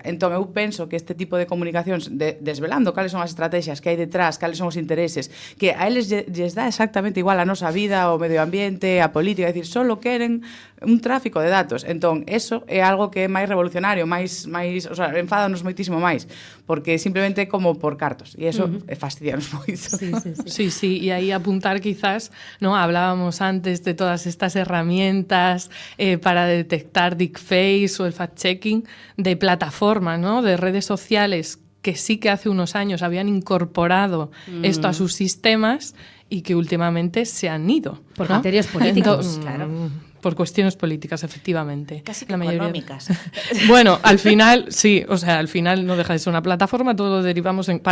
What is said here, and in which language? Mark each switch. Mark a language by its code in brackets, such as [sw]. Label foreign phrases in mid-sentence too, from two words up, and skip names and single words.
[gl] Entón, eu penso que este tipo de comunicacións, desvelando cales son as estrategias que hai detrás, cales son os intereses, que a eles lles dá exactamente igual a nosa vida, o medio ambiente, a política, é dicir, solo queren un tráfico de datos. Entón, eso é algo que é máis revolucionario, máis, [es] o sea, [gl] enfádanos moitísimo máis, porque simplemente como por cartos, e eso fastidianos moito. [es] Sí, y ahí apuntar quizás, ¿no? Hablábamos antes de todas estas herramientas para detectar deepfakes o el fact-checking de plataformas, ¿no? De redes sociales que sí que hace unos años habían incorporado esto a sus sistemas y que últimamente se han ido. Por criterios políticos, claro. Por cuestiones políticas, efectivamente. Casi que económicas. Bueno, al final, sí, o sea, al final no deja de ser una plataforma, todo lo derivamos en...